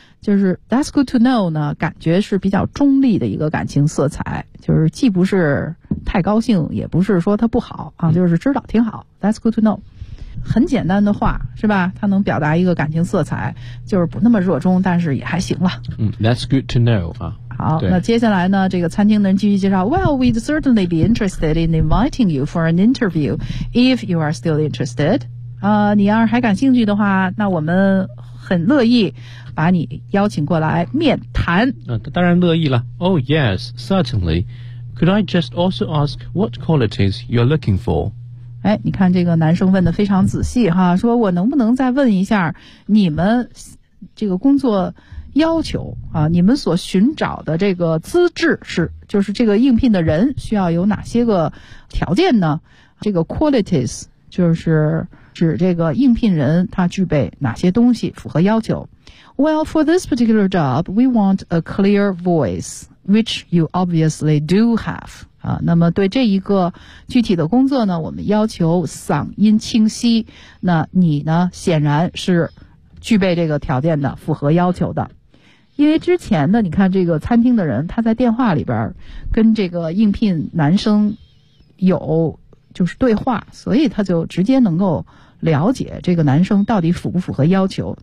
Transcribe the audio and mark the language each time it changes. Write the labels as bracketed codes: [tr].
[zh] 就是 [en] that's good to know [zh] 呢，感觉是比较中立的一个感情色彩，就是既不是太高兴，也不是说它不好啊，就是知道挺好 ,that's good to know. 很简单的话是吧，它能表达一个感情色彩，就是不那么热衷，但是也还行了。 [en] 嗯 ,that's good to know, 啊。 [zh] 好，那接下来呢，这个餐厅的人继续介绍 [en] Well, we'd certainly be interested in inviting you for an interview if you are still interested. [zh] 你要是还感兴趣的话，那我们很乐意把你邀请过来面谈。当然乐意了。 [en] Oh, yes, certainly. Could I just also ask what qualities you're looking for? [zh] 哎，你看这个男生问得非常仔细哈，说我能不能再问一下你们这个工作要求啊，你们所寻找的这个资质是，就是这个应聘的人需要有哪些个条件呢？这个 qualities 就是指这个应聘人他具备哪些东西符合要求。 [en] Well, for this particular job, we want a clear voice, which you obviously do have. [zh] 啊，那么对这一个具体的工作呢，我们要求嗓音清晰。那你呢，显然是具备这个条件的，符合要求的。因为之前呢，你看这个餐厅的人，他在电话里边跟这个应聘男生有就是对话，所以他就直接能够了解这个男生到底符不符合要求。